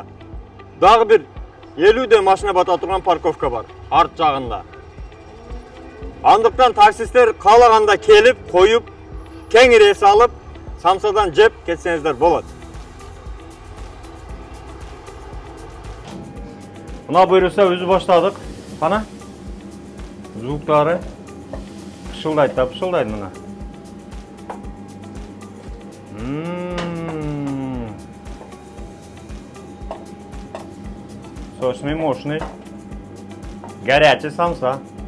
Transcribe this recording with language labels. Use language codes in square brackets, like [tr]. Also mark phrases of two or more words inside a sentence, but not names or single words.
[ky] Дагы бир 50 машина бата турган парковка бар арт жагында. Андыктан таксисттер каалаганда келип, коюп, кеңири эс алып, самсадан жеп кетсеңиздер болот. Мына буйруса өзү баштадык. Кана? Звуктары пышылдайт да пышылдайт мына. [ru] Сочный, мощный. Горячий самса.